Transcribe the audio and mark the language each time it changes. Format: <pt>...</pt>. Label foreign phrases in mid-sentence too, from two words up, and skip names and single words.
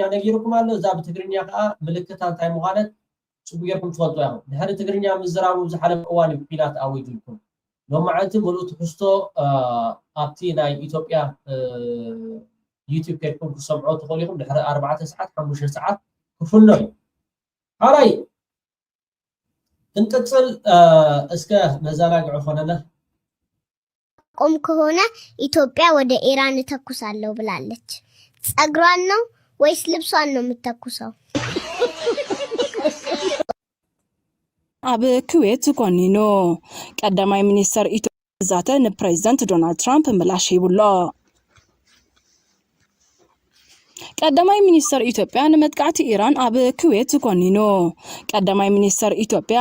<ti>ነጊርኩም ኣሎ እዛ ብትግርኛ ከዓ ምልክታ እንታይ ምዃነት ፅቡቅ ጌርኩም ትፈልጡ ኢኹም ድሕሪ ትግርኛ ምዝራቡ ዝሓለፈ እዋን እዩ ኩናት ኣዊጁልኩም ሎማዓንቲ ሙሉእ ትሕዝቶ ኣብቲ ናይ ኢትዮጵያ ዩቲዩብ ከድኩም ክሰምዖ ትኽእሉ ኢኹም ድሕሪ 4 ሰዓት 5 ሰዓት ክፍኖ እዩ ሓራይ እንቅፅል እስከ መዘናግዑ ኾነና</ti> <am>ቆም ከሆነ ኢትዮጵያ ወደ ኢራን ተኩሳለሁ ብላለች ጸጉሯን ነው ወይስ ልብሷን ነው የምትተኩሰው</am> <ti>ኣብ ኩዌት ኮኒኑ ቀዳማይ ሚኒስተር ኢትዮጵያ ዛተ ንፕሬዝዳንት ዶናልድ ትራምፕ ምላሽ ይብሎ ቀዳማይ ሚኒስተር ኢትዮጵያ ንመጥቃዕቲ ኢራን ኣብ ኩዌት ኮኒኑ ቀዳማይ ሚኒስተር ኢትዮጵያ</ti>